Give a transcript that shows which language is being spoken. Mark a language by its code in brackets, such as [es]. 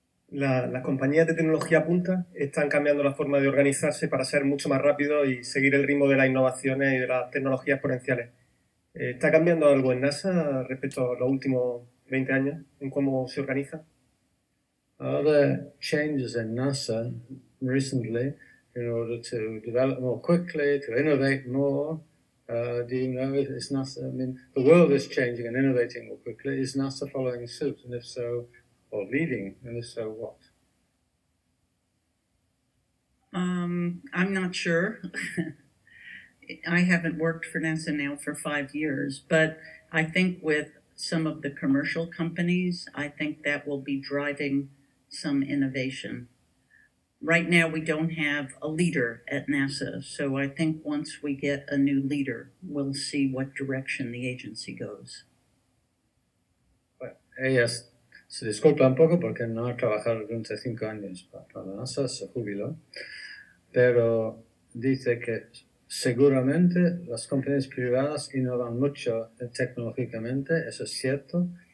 [es] Las compañías de tecnología punta están cambiando la forma de organizarse para ser mucho más rápido y seguir el ritmo de las innovaciones y de las tecnologías exponenciales. ¿Está cambiando algo en NASA respecto a los últimos 20 años en cómo se organiza? [en] Are there changes in NASA recently in order to develop more quickly, to innovate more? Do you know, is NASA, I mean, the world is changing and innovating more quickly. Is NASA following suit? And if so, or leading, and if so, what? I'm not sure. I haven't worked for NASA now for 5 years, but I think with some of the commercial companies, I think that will be driving some innovation. Right now, we don't have a leader at NASA, so I think once we get a new leader, we'll see what direction the agency goes. [es] Bueno, ellas se disculpa un poco porque no ha trabajado durante 5 años para la NASA, se jubiló, pero dice que seguramente las compañías privadas innovan mucho tecnológicamente, eso es cierto.